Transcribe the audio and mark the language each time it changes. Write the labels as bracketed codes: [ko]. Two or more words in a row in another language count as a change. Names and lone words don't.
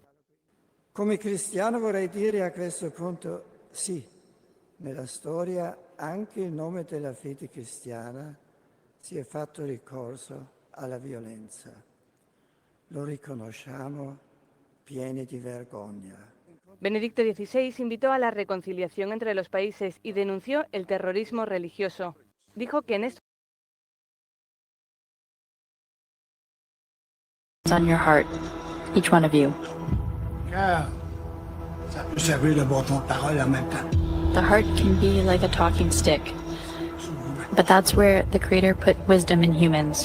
[it] Come cristiano vorrei dire a questo punto, sì, nella storia anche in nome della fede cristiana si è fatto ricorso alla violenza. lo riconosciamo pieni di vergogna. [es] Benedicto XVI invitó a la reconciliación entre los países y denunció el terrorismo religioso. Dijo que en esto [en] on your heart, each one of you. The heart can be like a talking stick, but that's where the Creator put wisdom in humans.